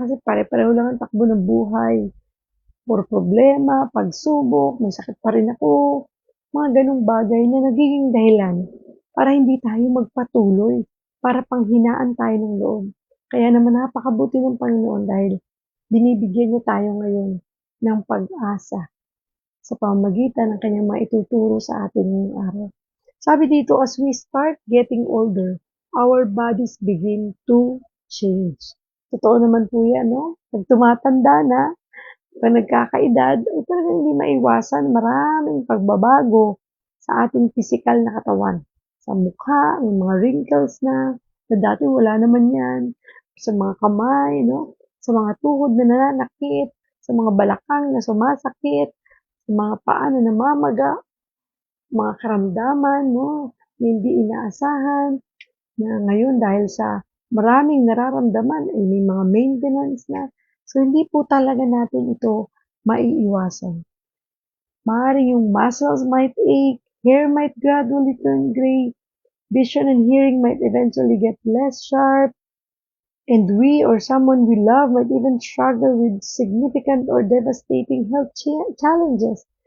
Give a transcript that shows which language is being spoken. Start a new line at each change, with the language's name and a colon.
Filipino: Kasi pare-pareho lang ang takbo ng buhay, puro problema, pagsubok, may sakit pa rin ako, mga gano'ng bagay na nagiging dahilan para hindi tayo magpatuloy, para panghinaan tayo ng loob. Kaya naman napakabuti ng Panginoon dahil binibigyan niya tayo ngayon ng pag-asa sa pamamagitan ng kanyang maituturo sa atin ngayong araw. Sabi dito,
English: as we start getting older, our bodies begin to change.
Filipino: Totoo naman po yan, no? Pag tumatanda na, pag nagkakaedad, ay talagang hindi maiwasan maraming pagbabago sa ating pisikal na katawan. Sa mukha, may mga wrinkles na dati wala naman yan. Sa mga kamay, no? Sa mga tuhod na nananakit, sa mga balakang na sumasakit, sa mga paa na namamaga, mga karamdaman, no? Na hindi inaasahan, na ngayon dahil sa maraming nararamdaman ay may mga maintenance na. So, hindi po talaga natin ito maiiwasan. Maaaring yung
English: muscles might ache, hair might gradually turn gray, vision and hearing might eventually get less sharp, and we or someone we love might even struggle with significant or devastating health challenges.